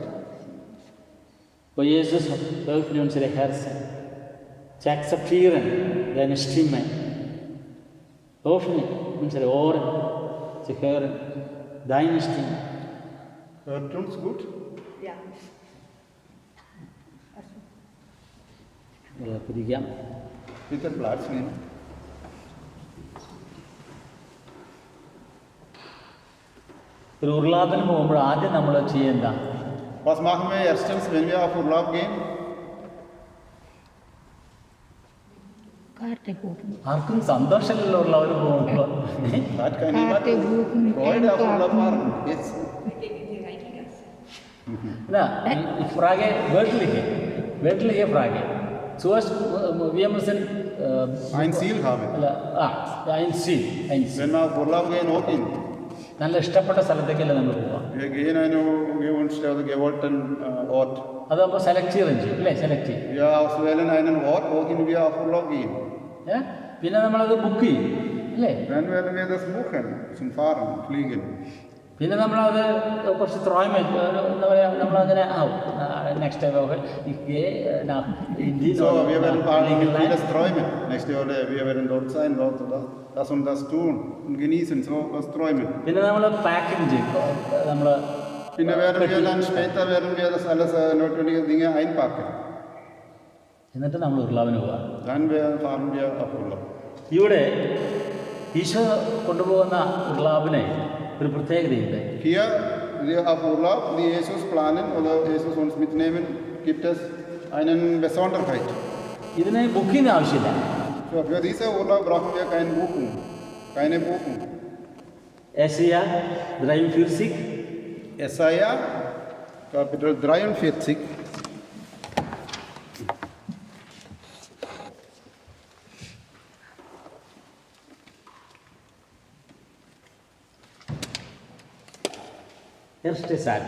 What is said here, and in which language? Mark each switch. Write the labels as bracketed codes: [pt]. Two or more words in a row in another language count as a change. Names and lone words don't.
[de] O Jesus, öffne unsere Herzen, zu akzeptieren deine Stimme. Öffne unsere Ohren, zu hören deine Stimme. Hört uns gut? Ja. [ml] പിടിക്കാം. [de] Bitte Platz nehmen. [ml] ഒരു ഉരുളാപ്പിന് പോകുമ്പോൾ ആദ്യം നമ്മൾ ചെയ്യേണ്ട [de] Was machen wir erstens, wenn wir auf Urlaub gehen? Karte buchen. [ml] ആർക്കും സന്തോഷമില്ലല്ലോ ഉള്ളവർ പോകുമ്പോൾ. [de] Hat kein niemand Karte buchen. Freude auf Urlaub fahren? Jetzt. Na, ich frage wörtliche Frage. Zuerst, wir müssen Ein Ziel haben. ein Ziel. Wenn wir auf Urlaub gehen, wohin? [ml] നല്ല ഇഷ്ടപ്പെട്ട സ്ഥലത്തേക്കല്ലേ നമ്മൾ പോവാം. [de] Wir gehen an einen gewünschten oder gewollten Ort. [ml] അതപ്പോൾ സെലക്ട് ചെയ്യും അല്ലേ? സെലക്ട് ചെയ്യും. [de] Wir auswählen einen Ort, wohin wir auf Urlaub gehen. [ml] പിന്നെ നമ്മളത് ബുക്ക് ചെയ്യും അല്ലേ? [de] Dann werden wir das buchen, zum Fahren, Fliegen. [ml] പിന്നെ നമ്മളത് കുറച്ച് ത്രോയം എന്താ പറയുക, നമ്മളങ്ങനെ ആവും [en] next time [de] So, wir werden vieles träumen. Nächste Woche, wir werden dort sein, dort das und das tun und genießen, so was träumen. [ml] പിന്നെ നമ്മൾ പാക്കിംഗ് ചെയ്യും. നമ്മൾ [de] Dann später werden wir das alles notwendige Dinge einpacken. [ml] എന്നിട്ട് നമ്മൾ ഉർലാവിന് പോവാം. [de] Dann fahren wir auf Urlaub. [ml] ഇവിടെ ഈശോ കൊണ്ടുപോകുന്ന ഉർലാവിനെ ഒരു പ്രത്യേകതയുണ്ട്. [de] Hier auf Urlaub, die Jesus planen oder Jesus uns mitnehmen, gibt es einen Besonderheit. [ml] ഇതിന് ബുക്കിംഗ് ആവശ്യമില്ല. [de] So, für diese Urlaub brauchen wir keine Buchung. Jesaja 43. Jesaja, Kapitel 43. Erste Satz.